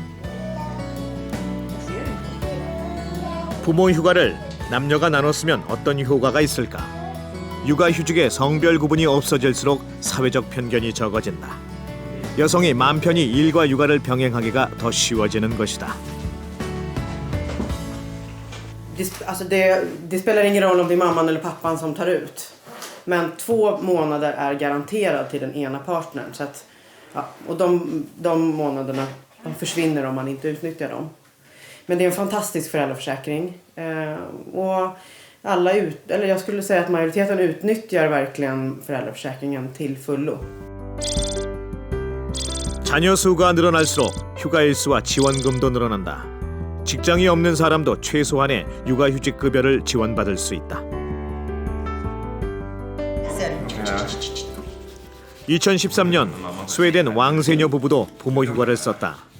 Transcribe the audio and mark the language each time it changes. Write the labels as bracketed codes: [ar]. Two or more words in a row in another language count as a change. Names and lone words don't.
[ko] 부모 휴가를 남녀가 나눠 쓰면 어떤 효과가 있을까? 육아휴직의 성별 구분이 없어질수록 사회적 편견이 적어진다. 여성이 마음 편히 일과 육아를 병행하기가 더 쉬워지는 것이다. [sv] Alltså det spelar ingen roll om det är mamman eller pappan som tar ut. Men 2 månader är garanterad till den ena partnern. Så att, ja, och de månaderna de försvinner om man inte utnyttjar dem. Men det är en fantastisk föräldraförsäkring. Och eller jag skulle säga att majoriteten utnyttjar verkligen föräldraförsäkringen till fullo. [ko] 자녀 수가 늘어날수록 휴가 일수와 지원금도 늘어난다. 직장이 없는 사람도 최소한의 육아휴직 급여를 지원받을 수 있다. 2013년 스웨덴 왕세녀 부부도 부모 휴가를 썼다.